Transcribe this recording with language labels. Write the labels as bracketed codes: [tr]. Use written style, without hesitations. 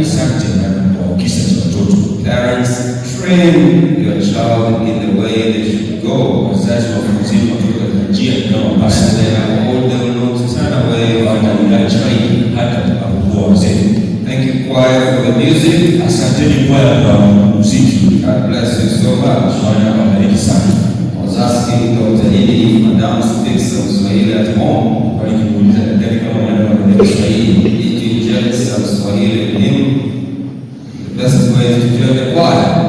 [sw] Asante kwa kisa cha watoto. [en] Parents, train your child in the way they should go. [sw] Wazazi wafunzeni watoto katika njia inayowapasa. [en] And they are old, they will not turn away from that train. [sw] Hata wanapokuwa wazee. [en] Thank you, choir, for the music. [sw] Asanteni kwaya kwa muziki. [en] God bless you so much. [sw] Bwana awabariki sana. [en] I was asking Dr. Edie if Madam speaks some Swahili at home. [sw] Kwa hiyo nimuuliza daktari kama mwanao anaelewa Kiswahili. [en] Did you enjoy some Swahili with him? The best way is to join the choir.